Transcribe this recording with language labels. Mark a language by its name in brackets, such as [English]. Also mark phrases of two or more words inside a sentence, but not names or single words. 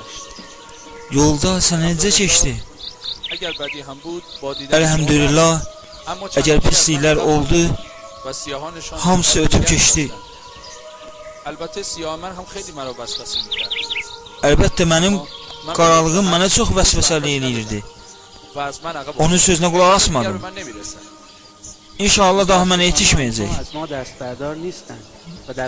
[Azerbaijani] Yolda sənə necə keçdi? [Persian] اگر بدی هم بود با دیدن [Azerbaijani] Elhamdülillah, [Persian] اما چند [Azerbaijani] əgər [Persian] نفر [Azerbaijani] pisliklər [Persian] من [Azerbaijani] oldu, [Persian] و سیاهانشان [Azerbaijani] hamısı ötüb keçdi. [Persian] البته سیاهمن هم خیلی مرا وسوسه می‌کرد. [Azerbaijani] Əlbəttə mənim qaralığım mənə çox vəsvəsəli eləyirdi. [Persian] و از من عقب [Azerbaijani] Onun sözünə qulaq [Persian] دیگر [Azerbaijani] asmadım. [Persian] به من نمی‌رسد. [Azerbaijani] İnşallah daha mənə yetişməyəcək. [Persian] از ما دست بردار نیستند و در